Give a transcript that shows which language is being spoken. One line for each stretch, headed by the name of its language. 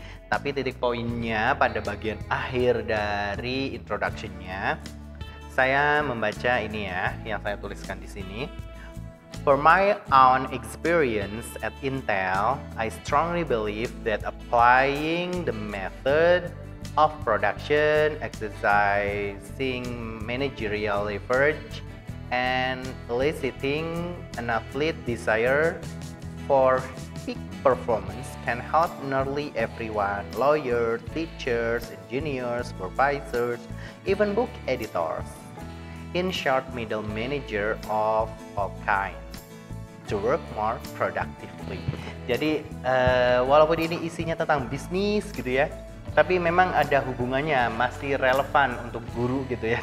Indonesian: Tapi titik poinnya pada bagian akhir dari introduction-nya, saya membaca ini ya, yang saya tuliskan di sini.
English: For my own experience at Intel, I strongly believe that applying the method of production, exercising managerial leverage, and eliciting an athlete desire for peak performance can help nearly everyone: lawyers, teachers, engineers, supervisors, even book editors. In short, middle manager of all kinds, to work more productively.
Indonesian: Jadi walaupun ini isinya tentang bisnis gitu ya, tapi memang ada hubungannya, masih relevan untuk guru gitu ya.